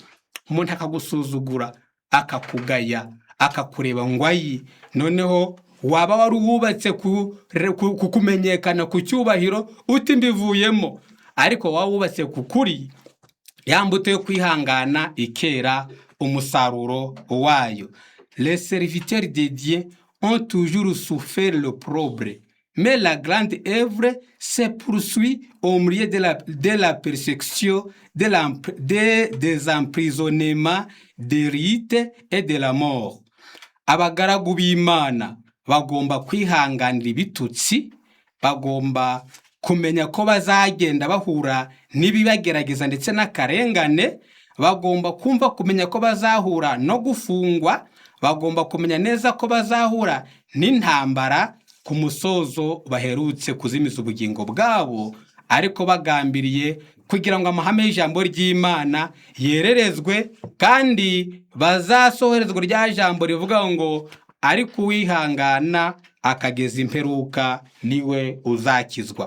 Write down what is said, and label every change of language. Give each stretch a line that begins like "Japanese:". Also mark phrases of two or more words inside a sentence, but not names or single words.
Kinyarwanda: Umuntu akagusuzugura, akakugaya, akakureba ngwayi, noneho waba wari wubatse kukumenyekana ku cyubahiro uti mbivuyemo, ariko waba wubatse ku kuri ya mbuto yo kwihangana ikera umusaruro wayo.
French: Les serviteurs de Dieu ont toujours souffert l'opprobre, mais la grande œuvre se poursuit au milieu de la persécution, des emprisonnements, des rites et de la mort.
Kinyarwanda: Abagaragu b'Imana bagomba kwihanganira ibitutsi, bagomba kumenya ko bazagenda bahura n'ibibagerageza ndetse n'akarengane, bagomba kumenya ko bazahura no gufungwa, bagomba kumenya neza ko bazahura n'intambara ku musozo baherutse kuzimiza ubugingo bwabo, ariko bagambiriye kugira ngo amahame y'ijambo ry'Imana yererezwe, kandi bazasohorezwa rya jambo rivuga ngo ariko uwihangana akageza imperuka niwe uzakizwa.